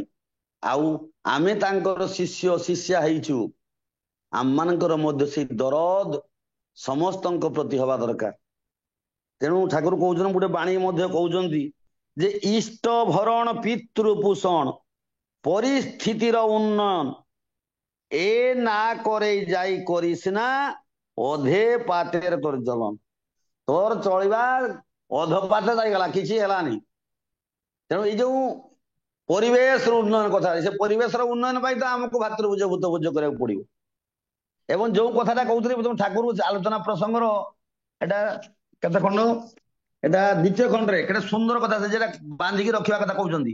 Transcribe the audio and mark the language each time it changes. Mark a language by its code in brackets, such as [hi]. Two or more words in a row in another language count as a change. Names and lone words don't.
[or] ଆଉ ଆମେ ତାଙ୍କର ଶିଷ୍ୟ ଶିଷ୍ୟା ହେଇଛୁ, ଆମମାନଙ୍କର ମଧ୍ୟ ସେଇ ଦରଦ ସମସ୍ତଙ୍କ ପ୍ରତି ହବା ଦରକାର। ତେଣୁ ଠାକୁର କହୁଛନ୍ତି, ଗୋଟେ ବାଣୀ ମଧ୍ୟ କହୁଛନ୍ତି ଯେ ଇଷ୍ଟ ଭରଣ ପିତୃପୋଷଣ ପରିସ୍ଥିତିର ଉନ୍ନୟନ, ଏ ନା [bn] করে যাই করিস না অধে পাতের তোর জ্বলন। [or] তোর চଳିବା ଅଧ ପାତେ ଯାଇଗଲା, କିଛି ହେଲାନି। ତେଣୁ ଏଇ ଯୋଉ ପରିବେଶର ଉନ୍ନୟନ କଥା, ସେ ପରିବେଶର ଉନ୍ନୟନ ପାଇଁ ତ ଆମକୁ ଭାତୃଭୁଜ ଭୂତଭୁଜ କରିବାକୁ ପଡିବ। ଏବଂ ଯୋଉ କଥାଟା କହୁଥିଲି ଠାକୁର ଆଲୋଚନା ପ୍ରସଙ୍ଗର ଏଟା କେତେ ଖଣ୍ଡ, ଏଟା ଦ୍ୱିତୀୟ ଖଣ୍ଡରେ କେତେ ସୁନ୍ଦର କଥା, ଯେଟା ବାନ୍ଧିକି ରଖିବା କଥା କହୁଛନ୍ତି।